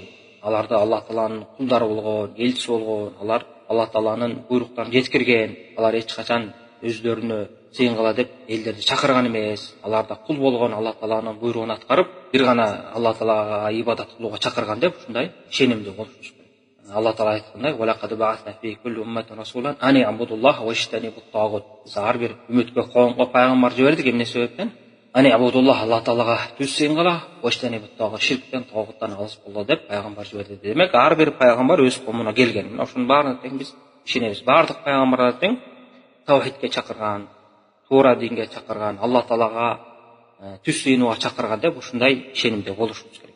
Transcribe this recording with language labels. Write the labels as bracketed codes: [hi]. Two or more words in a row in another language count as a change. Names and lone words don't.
[ky] Аларды Алла Тааланын кулдары болгон, элчиси болгон, алар Алла Тааланын буйруктарын жеткирген, алар эч качан өздөрүнө сыйынгыла деп элдерди чакырган эмес, аларда кул болгон, Алла Тааланын буйругун аткарып, бир гана Алла Таалага ибадат кылууга чакырган деп ушундай ишенимди болушубуз керек. Алла Таала айткандай: [ar] "ولقد بعثنا في كل أمة رسولا أن اعبدوا الله واجتنبوا الطاغوت." [ky] Ар бир үммөткө, коомго пайгамбар жибердик. Эмне себептен? [ar] أن اعبدوا الله, [ky] Алла Таалага түз сыйынгыла, [ar] واجتنبوا الطاغوت, [ky] ширктен, тагуттан алыс боло деп пайгамбар жиберди. Демек, ар бир пайгамбар өз коомуна келген. Мына ушунун баарына тең биз ишенебиз. Бардык пайгамбарлар тең тавхидке чакырган, туура динге чакырган, Алла Таалага түз сыйынууга чакырган деп ушундай ишенимде болушубуз керек.